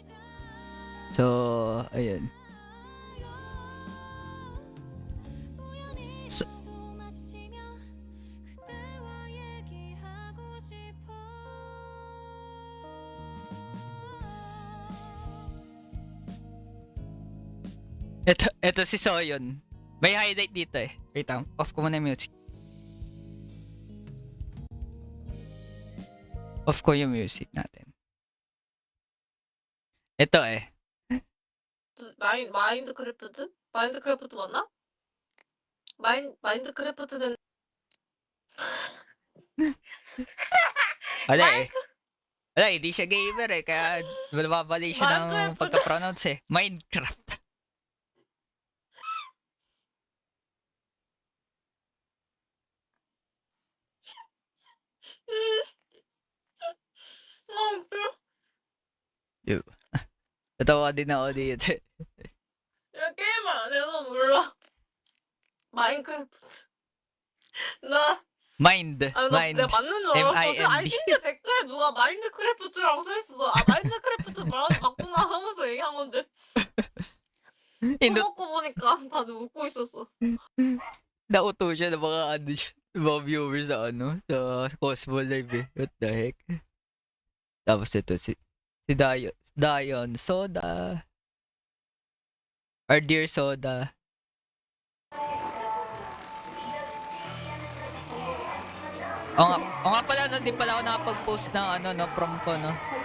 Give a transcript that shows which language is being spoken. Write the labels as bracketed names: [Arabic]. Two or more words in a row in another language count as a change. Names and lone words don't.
[Filipino] So, ayun. So, ito si Soyon. May highlight dito eh. Wait lang, off ko muna yung music. Off ko yung music natin. Ito eh. [Korean] 마인드크래프트? 마인드크래프트 맞나? 마인드크래프트는 [Filipino] Wala eh. Wala, hindi siya gamer eh. Kaya mababali siya ng Minecraft. pagka-pronounce eh. Minecraft. Yo. Natawa din ako dito. [Korean] 야 게임을 안 해서 몰라. 마인크래프트. 나 Mind. 아 나 내가 Mind. 맞는 줄 알았어. 아니 M-I-N-D. 심지어 댓글에 누가 마인드크래프트라고 써 있어. 아 마인드크래프트 맞구나 하면서 얘기한 건데 [Filipino] Inu- [Korean] 써놓고 보니까 다들 웃고 있었어. [Filipino] Nauto siya ng mga ano mga viewers sa ano sa Cosmo Live eh. [English] What the heck? [Filipino] Tapos ito si Dion Soda or Dear Soda. O nga pala, no, di pala ako nakapag-post ng ano, no, prom ko, no.